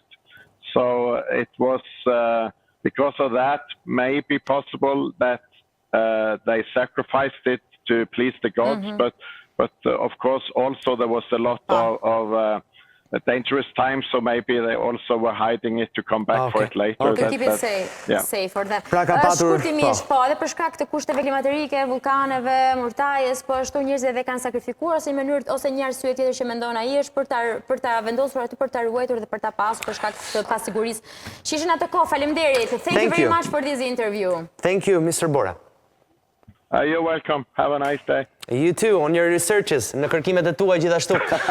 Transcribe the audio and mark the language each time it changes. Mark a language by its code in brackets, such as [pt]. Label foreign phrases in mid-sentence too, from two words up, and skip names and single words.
[en] So it was because of that, maybe possible that they sacrificed it to please the gods, but of course also there was a lot of dangerous time, so maybe they also were hiding it to come back for it later. To keep it safe for them. [sq] Pra ka patur... Shkurtimisht, po, edhe për shkak të kushteve klimaterike, vulkaneve, murtajes, po ashtu njerëzit edhe kanë sakrifikuar ose një mënyrë ose një arsye tjetër që mendon ai është për ta vendosur aty, për ta ruajtur dhe për ta pasur për shkak të pasigurisë. Që ishin atë kohë. Faleminderit. [en] Thank you very much for this interview. Thank you, Mr. Bora. You're welcome. Have a nice day. You too, on your researches, [sq] në kërkimet e tua gjithashtu.